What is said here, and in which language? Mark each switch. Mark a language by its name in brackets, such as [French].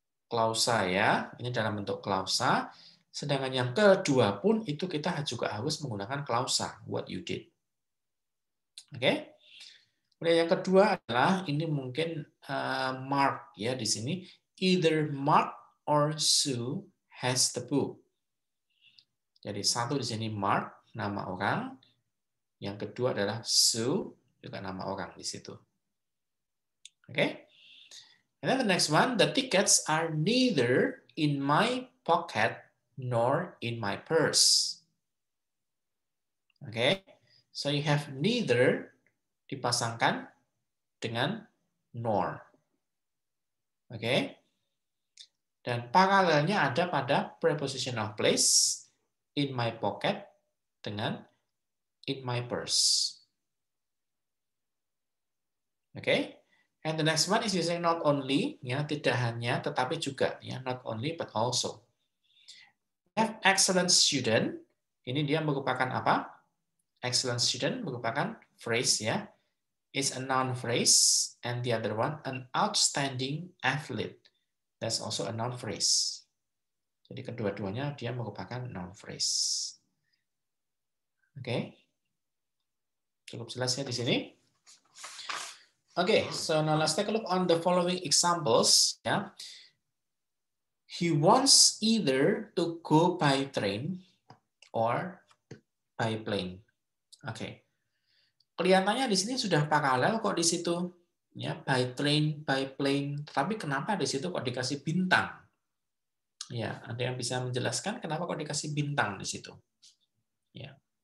[Indonesian] Klausa ya, ini dalam bentuk klausa. Sedangkan yang kedua pun itu kita juga harus menggunakan klausa, [English] what you did. [Indonesian] Oke? Kemudian yang kedua adalah ini mungkin Mark ya di sini. [English] Either Mark or Sue has the book. [Indonesian] Jadi satu di sini Mark, nama orang. Yang kedua adalah Sue, juga nama orang di situ. Oke? [English] And then the next one, the tickets are neither in my pocket nor in my purse. Okay, so you have neither [Indonesian] dipasangkan dengan [English] nor. [Indonesian] Okay, dan paralelnya ada pada preposition of place, [English] in my pocket [Indonesian] dengan [English] in my purse. Okay. And the next one is using not only, ya, [Indonesian] tidak hanya, tetapi juga, [English] ya, not only but also. We have excellent student. [Indonesian] Ini dia merupakan apa? Excellent student merupakan phrase ya. [English] It's a noun phrase, and the other one an outstanding athlete. That's also a noun phrase. [Indonesian] Jadi kedua-duanya dia merupakan noun phrase. Oke. Cukup jelas ya di sini. [English] Okay, so now let's take a look on the following examples. Yeah, He wants either to go by train or by plane. [Indonesian] Oke. Kelihatannya di sini sudah paralel kok di situ. Ya, [English] by train, by plane. [Indonesian] Tapi kenapa di situ kok dikasih bintang? Ya, ada yang bisa menjelaskan kenapa kok dikasih bintang di situ? Ya.